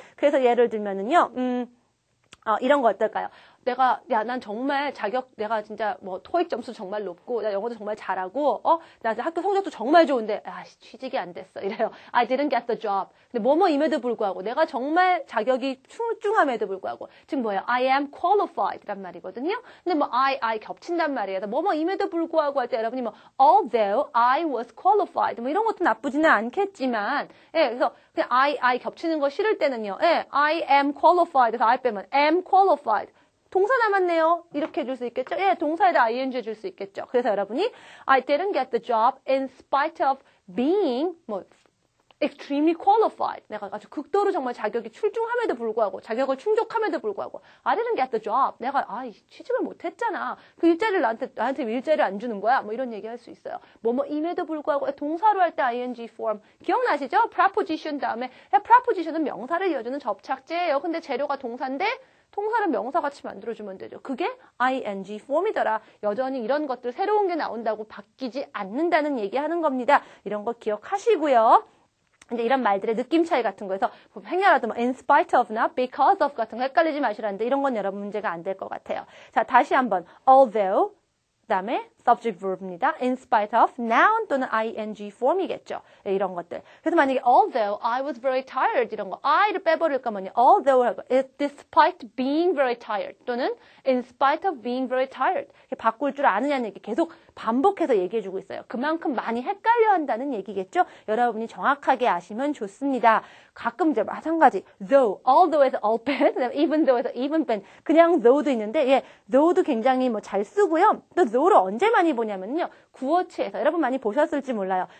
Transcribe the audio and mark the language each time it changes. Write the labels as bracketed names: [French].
[Korean] 그래서 예를 들면은요, 이런 거 어떨까요? 난 정말 내가 진짜 뭐 토익 점수 정말 높고, 나 영어도 정말 잘하고, 나 학교 성적도 정말 좋은데, 취직이 안 됐어. 이래요. [English] I didn't get the job. [Korean] 근데 뭐뭐임에도 불구하고, 내가 정말 자격이 출중함에도 불구하고, 즉 뭐예요? [English] I am qualified [Korean] 란 말이거든요. 근데 뭐 I 겹친단 말이에요. 뭐뭐임에도 불구하고 할 때 여러분이 뭐, [English] although I was qualified. [Korean] 뭐 이런 것도 나쁘지는 않겠지만, 예, 그래서 그냥 I 겹치는 거 싫을 때는요, 예, [English] I am qualified. 그래서 I 빼면 am qualified. [Korean] 동사 남았네요. 이렇게 해줄 수 있겠죠? 예, 동사에다 ing 해줄 수 있겠죠. 그래서 여러분이 [English] I didn't get the job in spite of being extremely qualified. [Korean] 내가 아주 극도로 정말 자격이 출중함에도 불구하고 자격을 충족함에도 불구하고 [English] I didn't get the job. [Korean] 내가 취직을 못했잖아. 그 일자리를 나한테 일자리를 안 주는 거야. 뭐 이런 얘기 할 수 있어요. 임에도 불구하고 동사로 할 때 ing form 기억나시죠? preposition 다음에 preposition은 명사를 이어주는 접착제예요. 근데 재료가 동사인데 통사를 명사같이 만들어주면 되죠. 그게 ing form이더라. 여전히 이런 것들 새로운 게 나온다고 바뀌지 않는다는 얘기하는 겁니다. 이런 거 기억하시고요. 이제 이런 말들의 느낌 차이 같은 거에서 행여라도 in spite of나 because of 같은 거 헷갈리지 마시라는데 이런 건 여러분 문제가 안 될 것 같아요. 자, 다시 한번 although 그다음에 subject verb입니다. in spite of noun 또는 ing form이겠죠. 네, 이런 것들. 그래서 만약에 [English] although I was very tired [Korean] 이런 거 I를 빼버릴 거면요. [English] although 하고 despite being very tired 또는 in spite of being very tired [Korean] 바꿀 줄 아느냐는 얘기 계속 반복해서 얘기해주고 있어요. 그만큼 많이 헷갈려 한다는 얘기겠죠. 여러분이 정확하게 아시면 좋습니다. 가끔 이제 마찬가지 though, although에서 all 뺀, even though에서 even 뺀 그냥 though도 있는데 예, though도 굉장히 잘 쓰고요. 또 though를 언제 많이 보냐면요. 구어체에서 여러분 많이 보셨을지 몰라요.